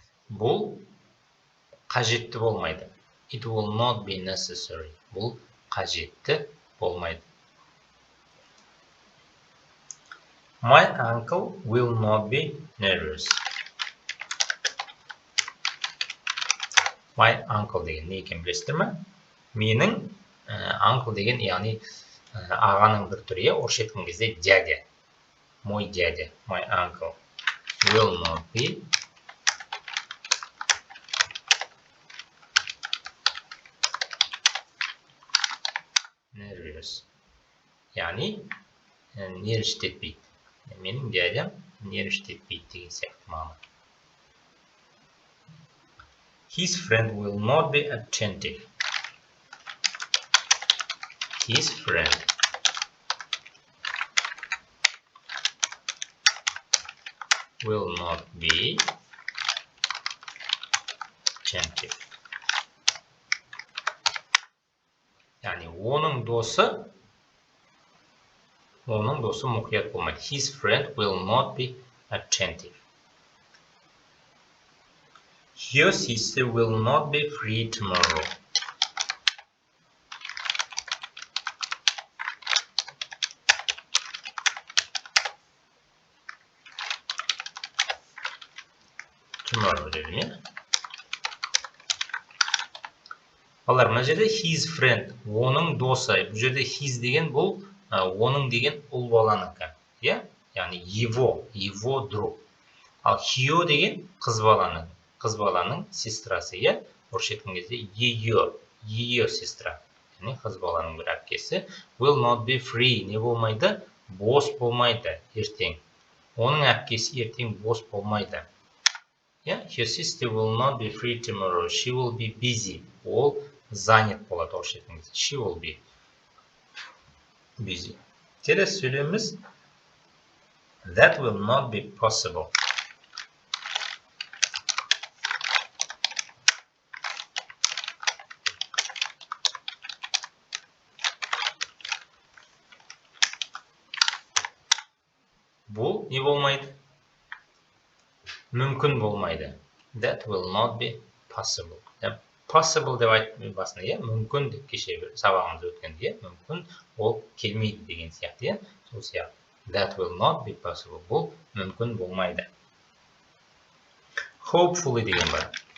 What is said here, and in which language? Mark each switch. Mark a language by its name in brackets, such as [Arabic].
[Kazakh] Бұл қажетті болмайды. [English] It will not be necessary. [Kazakh] Бұл қажетті болмайды. [English] My uncle will not be nervous. [Kazakh] My uncle деген не екен білесіздер ме? Менің uncle деген, яғни ағаның бір түрі, орысша айтқан кезде дядя. [Russian] Мой дядя, [English] my uncle will not be nervous. [Kazakh] Яғни нервштетпейді. Менің дядям нервштетпейді деген сияқты мағына. [English] His friend will not be attentive. His friend will not be attentive. [Kazakh] Яғни оның досы мұқият болмайды. [English] His friend will not be attentive. Your sister will not be free tomorrow. [Kazakh] Tomorrow дедім, Балар, мына жерде his friend, оның досы. Бұл жерде his деген бұл, оның деген ұл баланыкі. Яғни [Russian] его друг. [Kazakh] Ал ее деген қыз баланың сестрасы. Орысша айтқан кезде [Russian] ее сестра. [Kazakh] Яғни қыз баланың бір әпкесі. [English] Will not be free. [Kazakh] Не болмайды? Бос болмайды ертең. Оның әпкесі ертең бос болмайды. [English] Your sister will not be free tomorrow. She will be busy. [Kazakh] Ол занят болады, орысша айтқан кезде. [English] She will be busy. [Kazakh] Келесі сөйлеміміз [English] that will not be possible. [Kazakh] Бұл не болмайды? Мүмкін болмайды. [English] That will not be possible. [Kazakh] possible деп айтып басында, иә, мүмкін деп кеше бір сабағымыз өткенде, иә, мүмкін ол келмейді деген сияқты, иә. Сол сияқты. [English] That will not be possible. [Kazakh] Бұл мүмкін болмайды. Hopefully деген бар.